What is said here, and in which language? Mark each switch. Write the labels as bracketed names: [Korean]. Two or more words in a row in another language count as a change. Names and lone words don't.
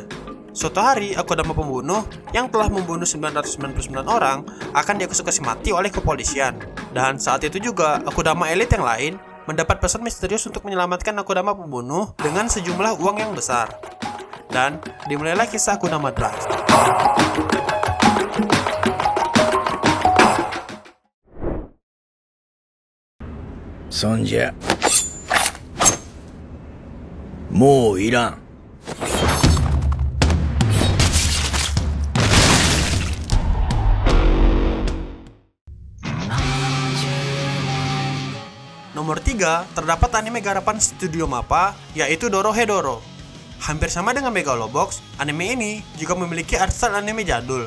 [Indonesian] Suatu hari, Akudama pembunuh yang telah membunuh 999 orang akan dieksekusi mati oleh kepolisian. Dan saat itu juga, Akudama elit yang lain mendapat pesan misterius untuk menyelamatkan Akudama pembunuh dengan sejumlah uang yang besar. Dan dimulailah kisah Akudama Drive. [Japanese] Sonja, もういらん。 [Indonesian] Nomor 3, terdapat anime garapan Studio Mappa, yaitu Dorohedoro. Hampir sama dengan Megalobox, anime ini juga memiliki art style anime jadul.